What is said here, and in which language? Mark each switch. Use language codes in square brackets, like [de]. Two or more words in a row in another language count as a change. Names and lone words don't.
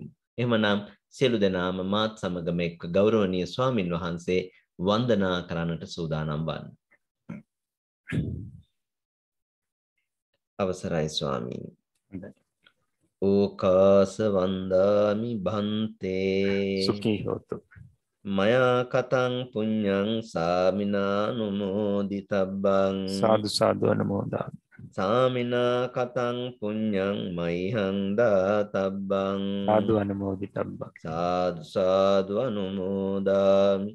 [si] එහෙමනම් සියලු දෙනාම මාත් සමගම එක්ක ගෞරවනීය ස්වාමින් වහන්සේ වන්දනා කරන්නට සූදානම් වන්න. අවසරයි ස්වාමීන්. [pi] ඕකාස වන්දාමි භන්තේ සුඛී හෝතු. මයා කතං පුඤ්ඤං සාමිනානුමෝදිතබ්බං සාදු සාදු අනුමෝදා. සාමිනා කතං පුඤ්ඤං මයිහං දාතබ්බං සාදු අනුමෝදිතබ්බං. සාදු සාදු අනුමෝදාමි.